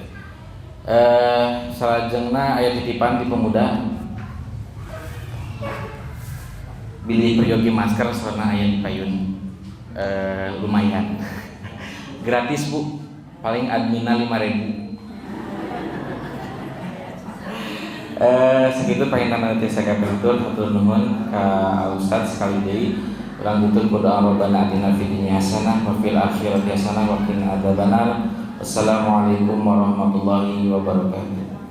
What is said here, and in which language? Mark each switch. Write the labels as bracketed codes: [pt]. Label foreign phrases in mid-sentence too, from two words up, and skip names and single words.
[su] Salajengna aya titipan di pemuda bilih peryogi masker soalnya aya di payun lumayan gratis bu paling adminna 5.000 segitu panginten teh sakabetul hatur nuhun ka Ustaz sekali deui urang butuh doa [ar] ربنا آتنا في الدنيا حسنة وفي الآخرة حسنة وقنا عذاب النار. السلام عليكم ورحمة الله وبركاته.